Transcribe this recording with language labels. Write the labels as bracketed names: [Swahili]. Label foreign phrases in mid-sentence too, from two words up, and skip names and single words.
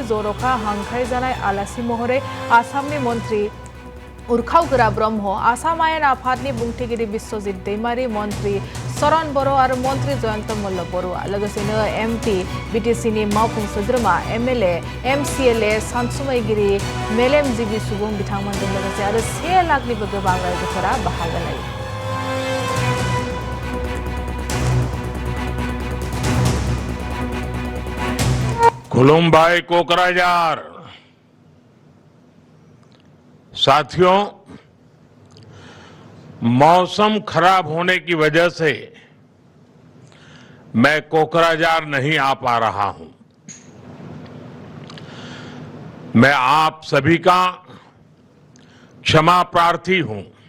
[Bodo] जर'खा हांख्रायजानाय आलासि महरै आसामनि मन्त्री उर्खावगोरा ब्रह्म, आसाम आयेन आफादनि बुंथिगिरि बिश्वजित दैमारी, मन्त्री शरण बर' आरो मन्त्री जयन्त मल्ल बरुवा, लोगोसेनो एमपि, बिटिसिनि मावफुं सोद्रोमा, एमएलए, एमसिएलए, सानसुमैगिरि, मेलेमजिबि सुबुं बिथांमोनजों लोगोसे आरो 1 लाखनिबो गोबां रायजोफोरा बाहागो लायो। खुलुमबाई कोकराझार। [Hindi] साथियों, मौसम खराब होने की वजह से मैं कोकराझार नहीं आ पा रहा हूं। मैं आप सभी का क्षमा प्रार्थी हूं।